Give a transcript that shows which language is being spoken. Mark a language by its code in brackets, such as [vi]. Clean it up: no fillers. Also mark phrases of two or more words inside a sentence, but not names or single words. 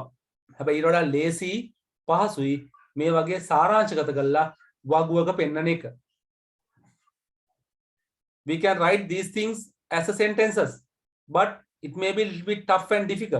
[si] හැබැයි ඊට වඩා ලේසි පහසුයි මේ වගේ සාරාංශගත කරලා වගුවක පෙන්නන එක. [en] We can write these things as a sentences, but it may be a little bit tough and difficult.